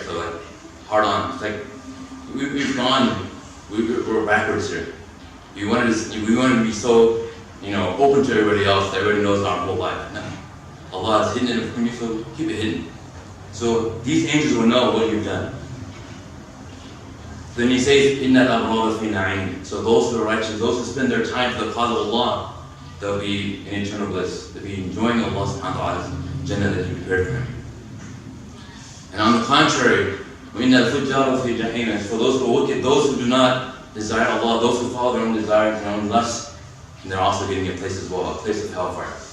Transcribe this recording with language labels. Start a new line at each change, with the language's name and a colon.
English: So like, hard on. It's like, we've gone, we're backwards here. We wanted to be so, you know, open to everybody else that everybody knows our whole life. No. Allah has hidden it from you, so keep it hidden. So these angels will know what you've done.
Arabic: Then He says, إِنَّ الْأَبْرَارَ فِي نَعِيمٍ.
English: So those who are righteous, those who spend their time for the cause of Allah, they'll be in eternal bliss. They'll be enjoying Allah subhanahu wa ta'ala's Jannah that He prepared for them. And on the contrary,
Arabic: وَإِنَّ الْفُجَّارَ فِي جَحِيمٍ.
English: For those who are wicked, those who do not desire Allah, those who follow their own desires, their own lusts, and they're also getting a place as well, a place of hellfire.